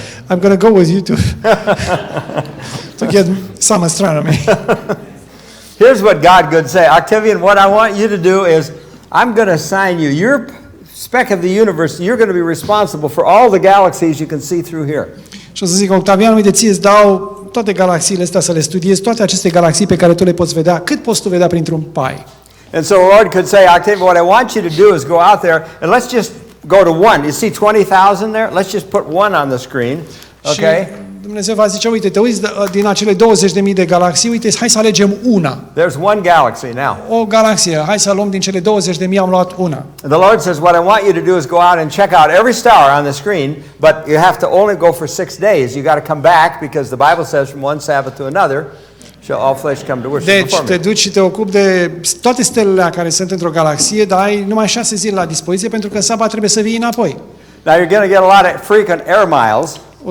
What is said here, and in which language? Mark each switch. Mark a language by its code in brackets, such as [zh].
[en] I'm gonna go with you to get some astronomy. Here's what God could say. Octavian, what I want you to do is I'm going to assign you your speck of the universe. You're going to be responsible for all the galaxies you can see through here. [ro] Și o să zic, Octavian, uite, ție îți dau toate galaxiile astea să le studiezi, toate aceste galaxii pe care tu le poți vedea, cât poți tu vedea printr-un pai. [en] And so the Lord could say, Octavian, what I want you to do is go out there and let's just go to one. You see 20,000 there? Let's just put one on the screen. Okay? [ro] Și Dumnezeu va zice, uite, te uiți din acele 20.000 de galaxii, uite, hai să alegem una. [en] There's one galaxy now. [ro] O galaxie, hai să luăm din cele 20.000, am luat una. [en] The Lord says, what I want you to do is go out and check out every star on the screen, but you have to only go for 6 days. You got to come back because the Bible says from one Sabbath to another, shall all flesh come to worship [ro] deci [en] before me. [ro] te duci și te ocupi de toate stelele care sunt într-o galaxie, dar ai numai 6 zile la dispoziție pentru că în sabat trebuie să vii înapoi. [en] Now you're going to get a lot of frequent air miles.